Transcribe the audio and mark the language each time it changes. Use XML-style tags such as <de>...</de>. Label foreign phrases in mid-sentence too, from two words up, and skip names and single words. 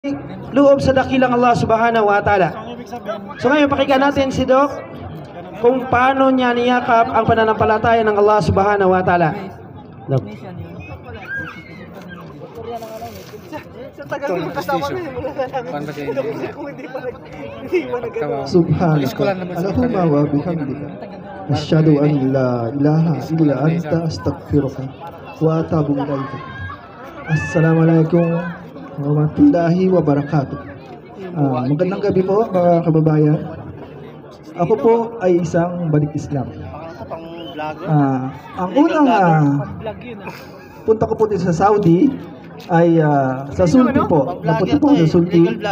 <tl>loob sa dakilang</tl> <ar>الله سبحانه وتعالى.</ar> <tl>So ngayon pakinggan natin si Doc kung paano niya niyakap ang pananampalataya ng</tl> <ar>الله سبحانه وتعالى.</ar> <tl>Doc.</tl> <ar>سبحانك وبحمدك أشهد أن لا إله إلا أنت أستغفرك وأتوب إليك. السلام عليكم ورحمة الله وبركاته.</ar> <tl>Magandang gabi po mga kababayan. Ako po ay isang balik Islam. Ang unang punta ko po dito sa Saudi ay sa Sulti po. Napunta po sa Sulti.</tl>